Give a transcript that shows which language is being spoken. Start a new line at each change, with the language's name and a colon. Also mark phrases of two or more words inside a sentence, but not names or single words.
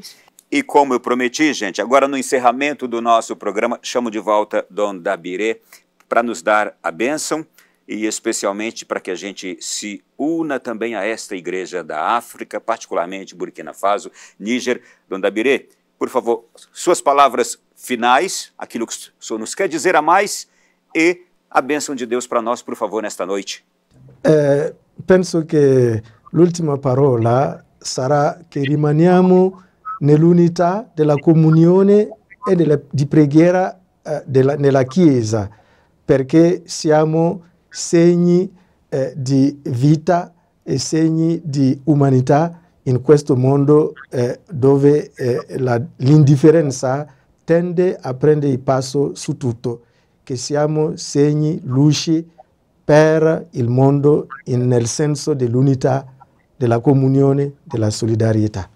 Portuguese: E como eu prometi, gente, agora no encerramento do nosso programa, chamo de volta Dom Dabiré para nos dar a bênção e especialmente para que a gente se una também a esta igreja da África, particularmente Burkina Faso, Níger. Dom Dabiré, por favor, suas palavras finais, aquilo que o senhor nos quer dizer a mais, e a bênção de Deus para nós, por favor, nesta noite.
Italian: Penso che l'ultima parola sarà che rimaniamo nell'unità della comunione e di preghiera nella Chiesa, perché siamo segni di vita e segni di umanità in questo mondo dove l'indifferenza tende a prendere il passo su tutto, che siamo segni, luci per il mondo nel senso dell'unità, della comunione, della solidarietà.